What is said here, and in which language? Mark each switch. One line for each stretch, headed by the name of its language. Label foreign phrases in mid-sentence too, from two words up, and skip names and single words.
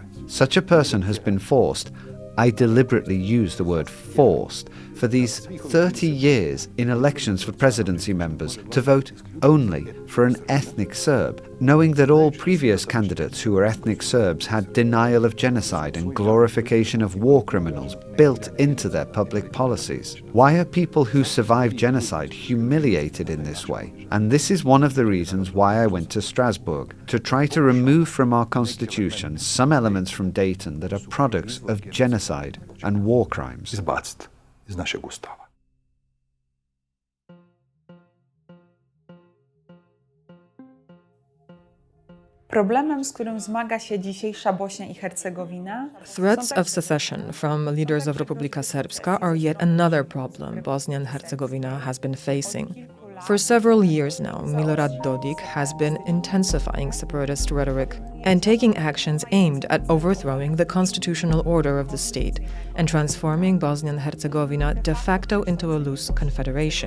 English: Such a person has been forced, I deliberately use the word forced, for these 30 years in elections for presidency members to vote only for an ethnic Serb, knowing that all previous candidates who were ethnic Serbs had denial of genocide and glorification of war criminals built into their public policies. Why are people who survived genocide humiliated in this way? And this is one of the reasons why I went to Strasbourg, to try to remove from our constitution some elements from Dayton that are products of genocide and war crimes.
Bosnian: Izbaciti iz našeg ustava.
Polish: Problemem, z którym zmaga się dzisiejsza Bośnia i Hercegowina,
English: Threats of secession from leaders of Republika Srpska are yet another problem Bosnia and Herzegovina has been facing. For several years now, Milorad Dodik has been intensifying separatist rhetoric and taking actions aimed at overthrowing the constitutional order of the state and transforming Bosnia and Herzegovina de facto into a loose confederation.